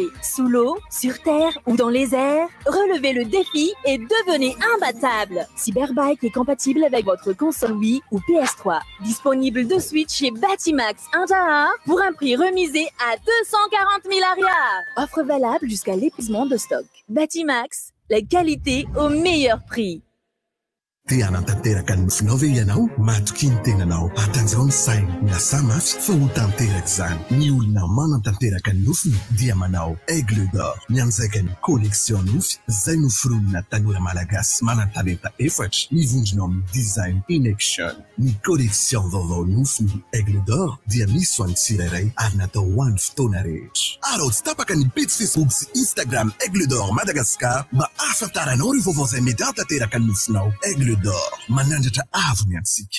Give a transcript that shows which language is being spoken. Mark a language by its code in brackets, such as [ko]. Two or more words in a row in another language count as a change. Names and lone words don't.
[fr] Sous l'eau, sur terre ou dans les airs, relevez le défi et devenez imbattable. Cyberbike est compatible avec votre console Wii ou PS3. Disponible de suite chez Batimax Intaha pour un prix remisé à 240 000 arias. Offre valable jusqu'à l'épuisement de stock. Batimax, la qualité au meilleur prix. [mg] Tia anatanteraka ny nofinao ve ianao matoky ny tenanao atanjao ny saina miasa mafy fa ho tanteraka izany ny olona manatanteraka ny nofiny dia manao Aigle d'Or mianjaika ny collection nofy izay noforonina tanora malagasy manan-talenta efatra mivondrona amin'ny [en] design in action [mg] ny collection vaovao nofiny Aigle d'Or dia misy ho an'ny tsirairay ary natao ho an'ny fotoana rehetra arao tsy tapaka ny page Facebook sy Instagram Aigle d'Or Madagascar mba ahafantaranao ireo vaovao izay mety hatanteraka ny nofinao Aigle d'Or manandratra avony antsika.